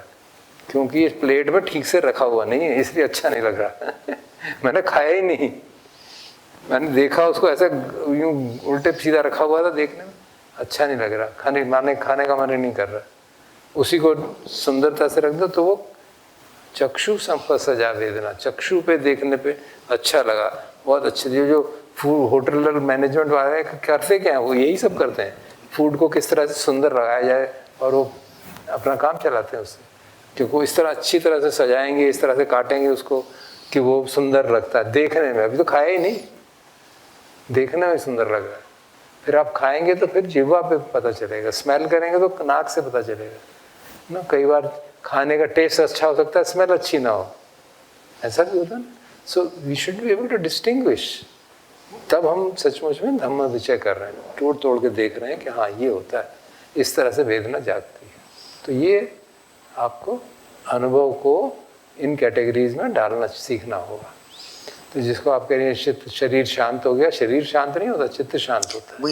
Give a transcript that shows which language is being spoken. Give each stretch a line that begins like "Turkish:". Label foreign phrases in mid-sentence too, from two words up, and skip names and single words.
Hindi: क्योंकि इस प्लेट में ठीक से रखा हुआ नहीं है, इसलिए अच्छा नहीं लग रहा। मैंने खाया ही नहीं, मैंने देखा उसको ऐसे यूं उल्टे सीधा रखा हुआ था, देखने में अच्छा नहीं लग रहा, खाने का मन नहीं कर रहा। उसी को सुंदरता से रख दो तो वो
Pali: चक्षु संपसजा वेदना,
Hindi: चक्षु पे देखने पे अच्छा लगा, बहुत अच्छे। जो
English: food hotel management
Hindi: वाले करते क्या है, वो यही सब करते हैं, फूड को किस तरह से सुंदर लगाया जाए, और वो अपना काम चलाते हैं उससे, क्योंकि वो इस तरह अच्छी तरह से सजाएंगे, इस तरह से काटेंगे उसको कि वो सुंदर लगता है देखने में। अभी तो खाया ही नहीं, देखने में सुंदर लग रहा है, फिर आप खाएंगे तो फिर जिह्वा पे पता चलेगा, स्मेल करेंगे तो नाक से पता चलेगा ना। कई बार खाने का टेस्ट अच्छा हो सकता है, स्मेल अच्छी ना हो, ऐसा भी होता है ना।
English: so we should be able to distinguish.
Hindi: तब हम सचमुच में
Pali: धम्म विचय
Hindi: कर रहे हैं, तोड़ तोड़ के देख रहे हैं कि हाँ ये होता है, इस तरह से वेदना जागती है। तो ये आपको अनुभव को इन कैटेगरीज में डालना सीखना होगा। तो जिसको आप कह रहे हैं शरीर शांत हो गया, शरीर शांत नहीं होता, चित्त शांत होता है।